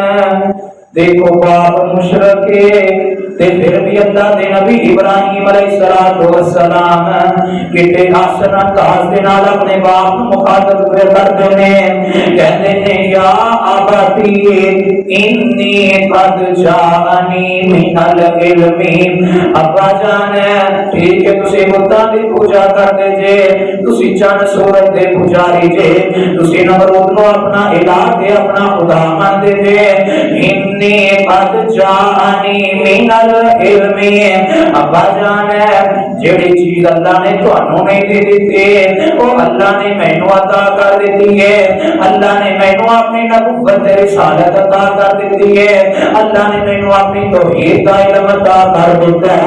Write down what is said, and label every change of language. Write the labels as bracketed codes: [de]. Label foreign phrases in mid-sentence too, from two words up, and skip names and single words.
[pa] ਦੇਖੋ ਬਾਪ ਮੁਸ਼ਰਿਕ ਤੇ ਫਿਰ ਭੀ ਅੱਲਾਹ ਦੇ ਨਬੀ ਇਬਰਾਹੀਮ ਅਲੈਹਿੱਸਲਾਮ ਕਿੱਤੇ ਆਸਾਨ ਅੰਦਾਜ਼ ਦੇ ਨਾਲ ਅਪਣੇ ਬਾਪ ਨੂੰ ਮੁਖ਼ਾਤਬ ਕਰਦੇ ਨੇ, ਕਹਿੰਦੇ ਨੇ [ar] يا أبتِ إني قد جاءني من العلم. [pa] ਅੱਬਾ ਜਾਨ ਠੀਕ ਹੈ ਤੁਸੀਂ ਬੁਤਾਂ ਦੀ ਪੂਜਾ ਕਰਦੇ ਜੇ, ਤੁਸੀਂ ਚੰਦ ਸੂਰਜ ਦੇ ਪੁਜਾਰੀ ਜੇ, ਤੁਸੀਂ ਨਮਰੂਦ ਨੂੰ ਅਪਣਾ ਇਲਾਹ ਤੇ ਅਪਣਾ ਖ਼ੁਦਾ ਮੰਨਦੇ ਜੇ। [ar] إني قد جاءني من العلم. [pa] ਅੱਬਾ ਜਾਨ ਜਿਹੜੀ ਚੀਜ਼ ਅੱਲਾਹ ਨੇ ਤੁਹਾਨੂੰ ਨਹੀਂ ਦੇ ਦੀ ਵੋ ਅੱਲਾਹ ਨੇ ਮੈਨੂੰ ਅਤਾ ਕਰ ਦੀ ਹੈ। ਅੱਲਾਹ ਨੇ ਮੈਨੂੰ ਅਪਣੀ ਨਬੁੱਵਤ ਰਿਸਾਲਤ ਅਤਾ ਕਰ ਦੀ ਹੈ, ਅੱਲਾਹ ਨੇ ਮੈਨੂੰ ਅਪਣੀ ਤੌਹੀਦ ਦਾ ਇਲਮ ਅਤਾ ਕਰ ਦਿੱਤਾ ਹੈ।